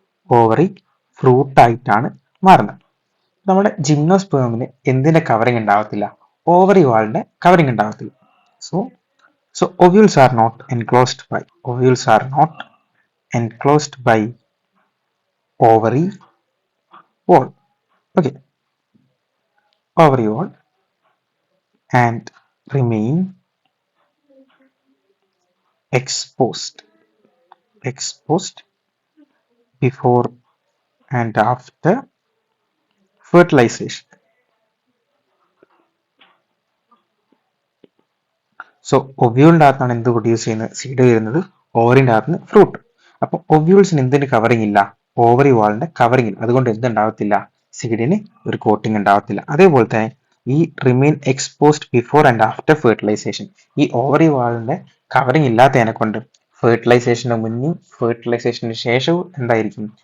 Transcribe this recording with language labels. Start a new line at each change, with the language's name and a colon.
Malayalam: Ovary fruit ആയിട്ടാണ് മാറുന്നത്. നമ്മുടെ ജിംനോസ്പേമിന് എന്തിന്റെ കവറിങ് ഉണ്ടാവത്തില്ല? ഓവറി വാളിന്റെ കവറിങ് ഉണ്ടാവത്തില്ല.
English: So so ovules are not enclosed by ovules are not enclosed by ovary wall. Okay, ovary wall and remain exposed before and after fertilization.
Malayalam: So ഒവ്യൂളിൻ്റെ അകത്താണ് എന്ത് produce ചെയ്യുന്നത്? സീഡ് വരുന്നത്. ഓവറിൻ്റെ അകത്ത് ഫ്രൂട്ട്. അപ്പം ഒവ്യൂൾസിന് എന്തിന്റെ കവറിങ് ഇല്ല? ഓവറി വാളിന്റെ കവറിങ് ഇല്ല. അതുകൊണ്ട് എന്തുണ്ടാവത്തില്ല? സീഡിന് ഒരു കോട്ടിങ് ഉണ്ടാവത്തില്ല. അതേപോലെ തന്നെ ഈ
English: remain exposed before and after fertilisation,
Malayalam: ഈ ഓവറി വാളിന്റെ കവറിങ് ഇല്ലാത്തതിനെ കൊണ്ട് ഫെർട്ടിലൈസേഷന് മുന്നും ഫെർട്ടിലൈസേഷന് ശേഷവും എന്തായിരിക്കും?